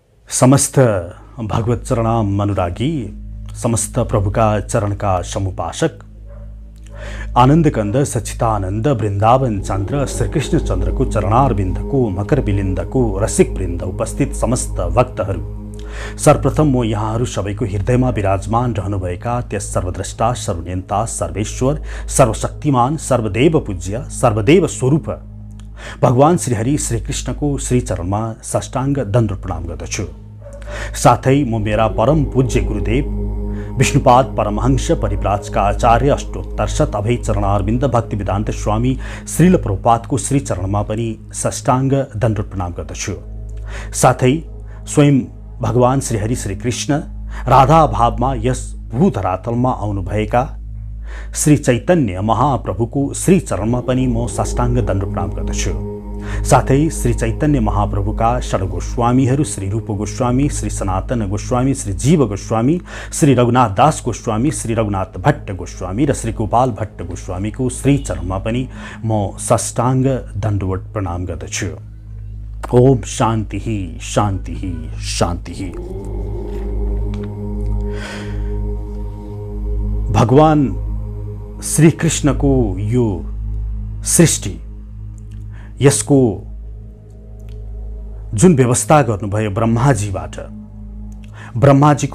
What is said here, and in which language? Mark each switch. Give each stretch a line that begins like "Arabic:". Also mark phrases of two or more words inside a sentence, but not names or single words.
Hindi: समस्त भगवत चरणाम अनुरागी, समस्त प्रभु का चरण का समुपासक, आनंद कंद सच्चिदानंद वृंदावन चंद्र श्री कृष्ण चंद्र को चरणारविंद को मकर बिलिंद को रसिक वृंद
Nepali: उपस्थित समस्त भक्तहरू, सर्वप्रथम म यहाँहरू सबैको हृदयमा विराजमान रहनुभएका त्यस सर्वद्रष्टा सर्वनियन्ता सर्वेश्वर सर्वशक्तिमान सर्वदेव पूज्य सर्वदेव स्वरूप भगवान श्रीहरि श्री कृष्णको श्री चरणमा साष्टांग दण्ड प्रणाम गर्दछु। साथै म मेरा परम पूज्य गुरुदेव विष्णुपाद परमहंस परिव्राजका आचार्य अष्टोत्तर अभय चरणारविन्द भक्ति वेदान्त स्वामी श्रील प्रभुपादको श्री चरणमा पनि साष्टांग दण्ड प्रणाम गर्दछु। साथै स्वयं भगवान श्रीहरि श्री कृष्ण राधा भावमा यस भूधरातलमा आउनुभएका श्री चैतन्य महाप्रभुको श्री चरणमा पनि म साष्टांग दण्ड प्रणाम गर्दछु। साथै श्री चैतन्य महाप्रभुका षड गोस्वामीहरू श्री रूप गोस्वामी, श्री सनातन गोस्वामी, श्री जीव गोस्वामी, श्री रघुनाथ दास गोस्वामी, श्री रघुनाथ भट्ट गोस्वामी र श्री गोपाल भट्ट गोस्वामीको श्री चरणमा पनि म साष्टांग दण्डवत प्रणाम गर्दछु।
Sanskrit: ओम शान्ति शान्ति शान्ति।
Nepali: भगवान श्री कृष्णको यो सृष्टि, यसको जुन व्यवस्था गर्नुभयो ब्रह्माजीबाट, ब्रह्माजीको